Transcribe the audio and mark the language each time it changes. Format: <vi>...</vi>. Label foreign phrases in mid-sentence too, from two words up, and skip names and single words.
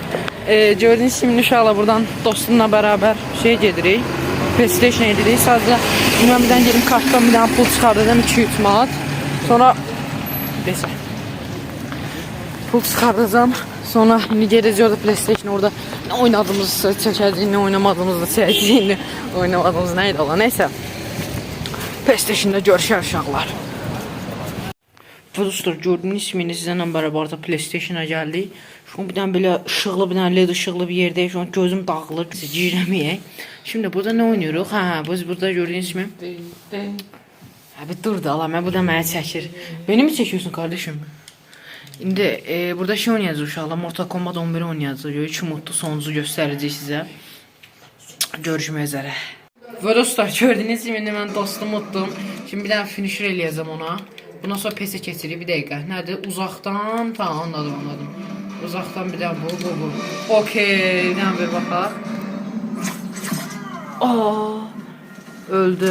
<az>Gördüğünüz kimi uşaqla buradan dostumla beraber şey gedirik. PlayStation edirik. Sadəcə mən bir dənə gedim kartdan bir dənə pul çıxardacağım 2-3 manat. Sonra neyse. Pul çıxardacağım. Sonra gedəcək orada PlayStation orada ne oynadığımızı çəkəcəyik, ne oynamadığımızı çəkəcəyik, ne oynamadığımız neydi ola. Neyse. PlayStation'da görüşər uşaqlar. Bu dostlar gördüğünüz kimi sizlərlə beraber PlayStation'a geldik. Şu an bir dənə belə ışıqlı bir dənə led ışıqlı bir yerdəyik. Şu an gözüm dağılır. Girəməyək.</az> <tr>Şimdi burada ne oynuyoruz? Biz burada gördüğünüz kimi. Bir dur da Allah,</tr> <az>mən burada mənə çəkir.</az> <tr>Beni mi çekiyorsun kardeşim?</tr> <az>İndi burada şey oynayacağız uşaqlar. Mortal Kombat 11 oynayacağız. 3 mutlu sonucu göstərəcək sizə. Görüşmək üzrə. Və dostlar gördüğünüz gibi mən dostumu tuttum. Şimdi bir dənə finisher eləyəcəm ona. Bundan sonra PES-ə keçirik bir dəqiqə. Nədir? Uzaqdan, tamam anladım. Uzaqdan bir dənə bu. Okey, bir dənə bir baxaq. Öldü.</az>